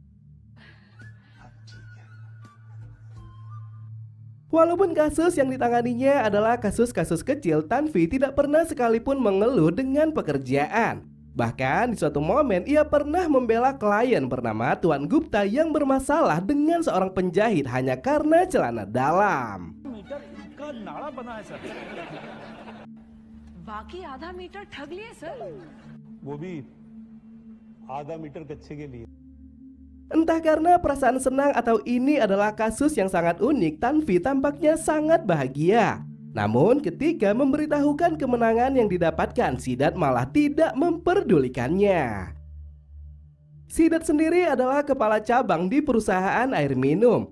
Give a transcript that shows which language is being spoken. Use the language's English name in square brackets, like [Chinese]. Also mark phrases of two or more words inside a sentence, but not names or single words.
[Indonesian] Walaupun kasus yang ditanganinya adalah kasus-kasus kecil, Tanvi tidak pernah sekalipun mengeluh dengan pekerjaan. Bahkan di suatu momen ia pernah membela klien bernama Tuan Gupta yang bermasalah dengan seorang penjahit hanya karena celana dalam. [Hindi] नाड़ा बना है सर। बाकी आधा मीटर ठग लिए सर। वो भी आधा मीटर कच्चे के लिए। [Indonesian] Entah karena perasaan senang atau ini adalah kasus yang sangat unik, Tanvi tampaknya sangat bahagia. Namun ketika memberitahukan kemenangan yang didapatkan, Siddharth malah tidak memperdulikannya. Siddharth sendiri adalah kepala cabang di perusahaan air minum.